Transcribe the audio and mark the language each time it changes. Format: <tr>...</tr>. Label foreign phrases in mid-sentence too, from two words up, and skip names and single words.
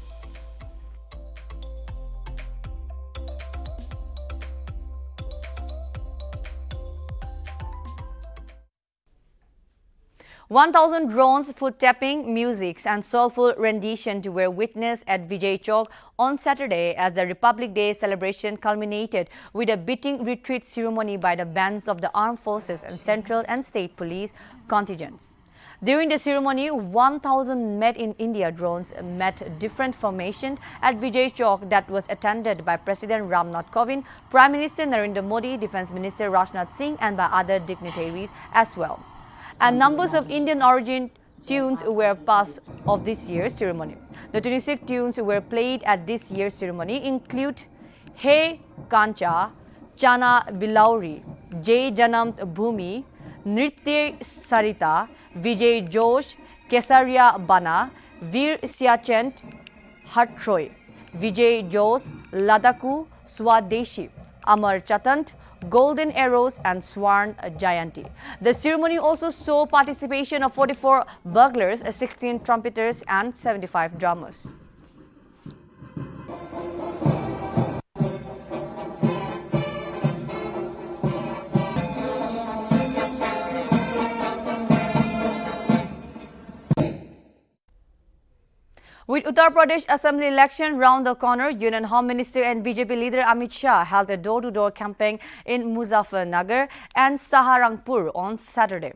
<en>"1,000 drones, foot tapping, music and soulful renditions were witnessed at Vijay Chowk on Saturday as the Republic Day celebration culminated with a beating retreat ceremony by the bands of the armed forces and central and state police contingents. During the ceremony, 1,000 made in India drones met different formations at Vijay Chowk that was attended by President Ramnath Kovind, Prime Minister Narendra Modi, Defence Minister Rajnath Singh and by other dignitaries as well. And numbers of Indian origin tunes were part of this year's ceremony. The 26 tunes were played at this year's ceremony include Hey Kancha, Chana Bilauri, Jai Janam Bhumi, Nritya Sarita, Vijay Josh, Kesaria Bana, Veer Siachent, Hatroy, Vijay Josh, Ladaku, Swadeshi, Amar Chatant, Golden Arrows and Swarn Jayanti. The ceremony also saw participation of 44 burglars, 16 trumpeters and 75 drummers. With Uttar Pradesh Assembly election round the corner, Union Home Minister and BJP leader Amit Shah held a door-to-door campaign in Muzaffarnagar and Saharangpur on Saturday.</en>